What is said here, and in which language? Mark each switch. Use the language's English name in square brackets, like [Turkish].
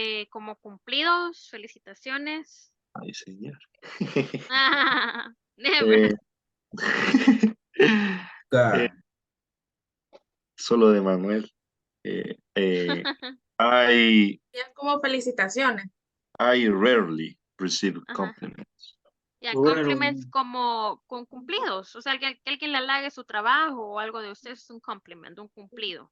[Spanish] Como cumplidos, felicitaciones. Ay, señor. [English] Never. [Spanish] Eh, solo de Manuel. I Es como felicitaciones. [English] rarely receive compliments. [Spanish] Ya, compliments como con cumplidos. O sea, que alguien le halague su trabajo o algo de usted es un compliment, un cumplido.